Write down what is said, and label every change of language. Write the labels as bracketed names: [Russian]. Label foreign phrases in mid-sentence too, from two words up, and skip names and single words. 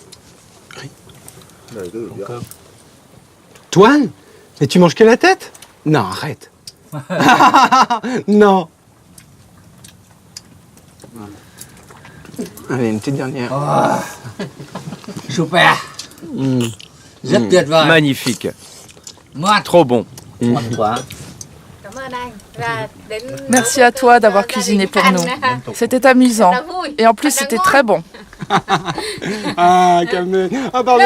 [French] Toine? Mais tu manges que la tête? Non, arrête. Non. Allez, une petite dernière. Oh. Super. [Vietnamese] Rất tuyệt vời. [French] Magnifique. [Vietnamese] Ngon. [French] Trop bon. Merci à toi d'avoir cuisiné pour nous. C'était amusant. Et en plus, c'était très bon. Ah, calme. Ah, pardon.